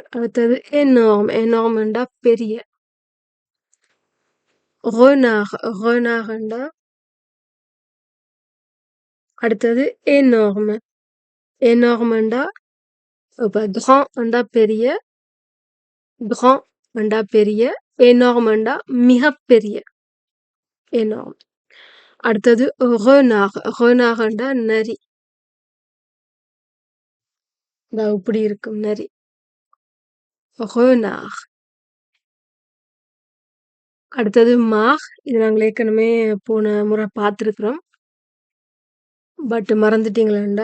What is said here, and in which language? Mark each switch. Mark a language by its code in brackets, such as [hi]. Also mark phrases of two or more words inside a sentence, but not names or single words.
[ta] அடுத்தது எனார்ம்டா பெரிய. ரெனார்ண்டா. அடுத்தது எனார்ம்டா இப்ப grand என்றா பெரிய, grand என்றா பெரிய, énorme என்றா மிகப்பெரிய, [fr] énorme. [ta] அடுத்தது renard, renard என்றா நரி. இதா இப்படி இருக்கும் நரி. renard. அடுத்தது mare, இது நாங்க ஏற்கனவே போன முறை பார்த்திருக்கிறோம். பட் மறந்துட்டீங்களா?